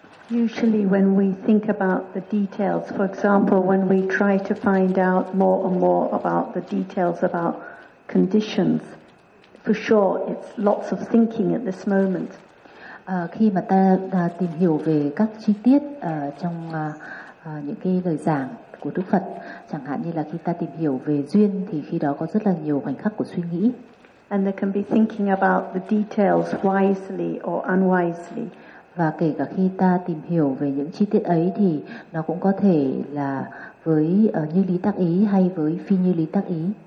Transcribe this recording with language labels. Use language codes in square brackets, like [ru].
[en] Usually when we think about the details, for example, when we try to find out more and more about the details about conditions, for sure it's lots of thinking at this moment. [vi] Khi mà ta tìm hiểu về các chi tiết trong những cái lời giảng của Đức Phật, chẳng hạn như là khi ta tìm hiểu về duyên thì khi đó có rất là nhiều khoảnh khắc của suy nghĩ. [en] And they can be thinking about the details wisely or unwisely. [vi] Và kể cả khi ta tìm hiểu về những chi tiết ấy thì nó cũng có thể là với như lý tác ý hay với phi như lý tác ý.